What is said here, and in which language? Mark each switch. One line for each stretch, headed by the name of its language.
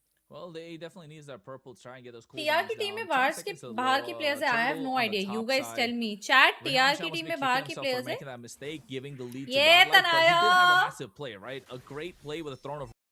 English: Well, they definitely need that purple to try and get those cooldowns
Hindi: TR की team में बाहर की players है.
English: I have no idea. You guys tell me.
Hindi: Chat TR की team में बाहर की प्लेयर्स है.
English: making that mistake, giving the lead to Yeah, Godlike, but he did have a Tanaya. massive play, right? A great play with a Throne of